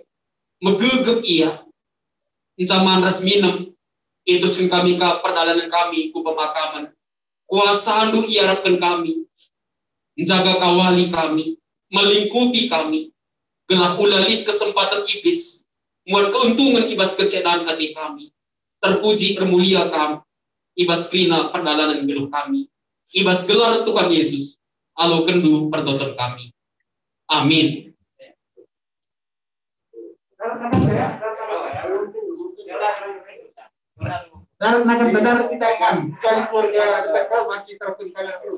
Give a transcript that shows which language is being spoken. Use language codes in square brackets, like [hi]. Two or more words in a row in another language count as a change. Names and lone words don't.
[btx] megegeh ia, zaman ras minem, itu kami ka perdalanan kami ku pemakaman, kuasa andu iarapkan kami, menjaga kawali kami, melingkupi kami, gelah ulali kesempatan iblis, muat keuntungan ibas kecetaan hati kami, terpuji termulia kami, ibas krina perdalanan geluh kami, ibas gelar Tuhan Yesus, alo kendu pertoton kami. Amin. [id] Darat kita kan kali keluarga kita masih terpenggal terus.